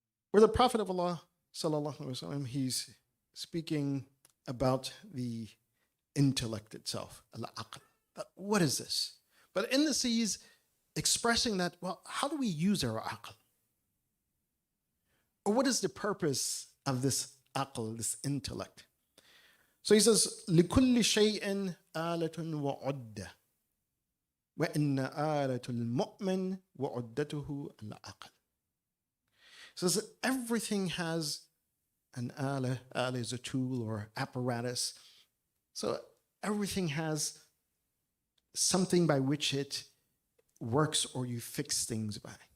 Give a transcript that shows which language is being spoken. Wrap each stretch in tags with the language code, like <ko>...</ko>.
<en>Where the Prophet of Allah sallallahu alaihi wasallam, he's speaking about the intellect itself, al-aql. What is this? But in this, he's expressing that, well, how do we use our aql? Or what is the purpose of this aql, this intellect? So he says,</en> <ar>لِكُلِّ شَيْءٍ آلَةٌ وَعُدَّةٌ وَإِنَّ آلَةُ الْمُؤْمِنِ وَعُدَّتُهُ الْعَقْلِ.</ar> <en>So that everything has an ala. Ala is a tool or apparatus. So everything has something by which it works or you fix things by.</en>